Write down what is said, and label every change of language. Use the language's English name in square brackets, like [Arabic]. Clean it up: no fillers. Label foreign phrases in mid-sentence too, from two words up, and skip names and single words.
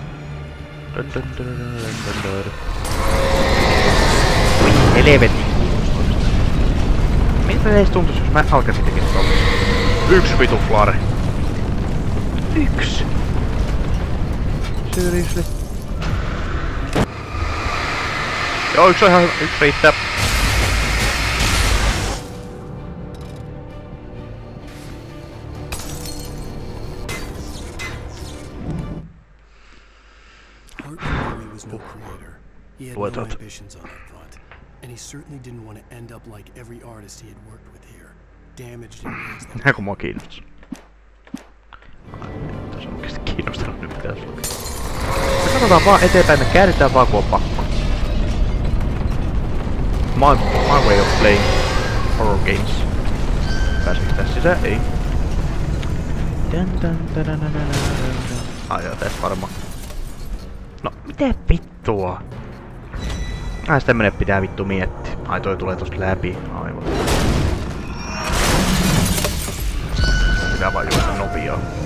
[Finnish] Oi helvetin kuulostoista. Miltä edes tuntuis jos mä alkaisin tekemään tommoista? Yksi vitu flare. Yksi. Seriously. Joo, yksi on ihan hyvä. Yksi riittää. [English] He had no ambitions on that front, and he certainly didn't want to end up like every artist he had worked with here, damaged in ways that... [Finnish] Näkö mua kiinnostaa? Tässä on oikeesti kiinnostanut nyt mitä tässä lukee. Me katsotaan vaan eteenpäin, me käännetään vaan kun on pakko. [English] My way of playing horror games. [Finnish] Pääseekö tässä sisään? Ei. Ai joo, tässä varmaan. No, mitä vittua? Ai sitä menee pitää vittu miettiä. Ai toi tulee tosta läpi. Aivan. Pitää vaan juosta nopeaa.